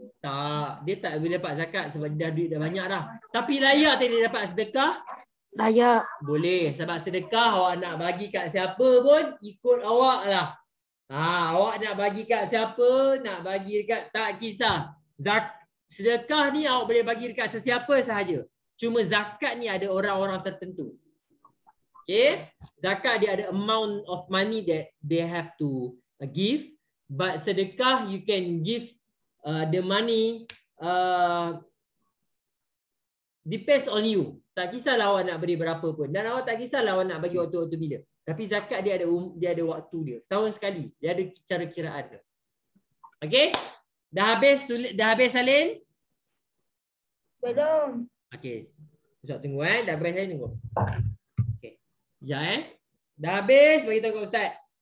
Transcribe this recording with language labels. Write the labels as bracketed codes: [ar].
[ms] Tak, dia tak boleh dapat zakat sebab dia duit dah banyak dah. Tapi layak tak dia dapat sedekah? Layak. Boleh, sebab sedekah awak nak bagi kat siapa pun ikut awak lah. Awak nak bagi kat siapa, nak bagi dekat, tak kisah. Sedekah ni awak boleh bagi dekat sesiapa sahaja. Cuma zakat ni ada orang-orang tertentu. Okay, zakat dia ada [en] amount of money that they have to give, but sedekah you can give the money depends on you. [ms] Tak kisahlah awak nak beri berapa pun, dan awak tak kisahlah awak nak bagi waktu-waktu bila. Tapi zakat dia ada waktu dia, setahun sekali. Dia ada cara kiraan dia. Okay, dah habis salin? Belum. Okay, Ustaz tunggu dah habis saya tunggu. Ya dah habis, bagi tahu kat Ustaz.